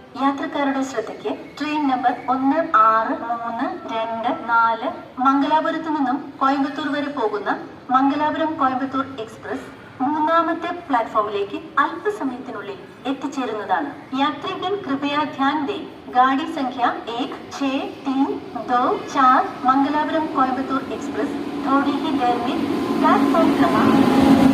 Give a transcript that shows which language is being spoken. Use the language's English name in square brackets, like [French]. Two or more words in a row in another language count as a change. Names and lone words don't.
[Malayalam] യാത്രക്കാരുടെ ശ്രദ്ധയ്ക്ക് ട്രെയിൻ നമ്പർ 1634 മംഗലാപുരത്ത് നിന്നും കോയമ്പത്തൂർ വരെ പോകുന്ന മംഗലാപുരം കോയമ്പത്തൂർ എക്സ്പ്രസ് മൂന്നാമത്തെ പ്ലാറ്റ്ഫോമിലേക്ക് അല്പസമയത്തിനുള്ളിൽ എത്തിച്ചേരുന്നതാണ്. [Hindi] यात्रीगण कृपया ध्यान दें गाड़ी संख्या 1634 मंगलापुरम कोयम्बतूर एक्सप्रेस थोड़ी ही देर में प्लेटफॉर्म क्रमांक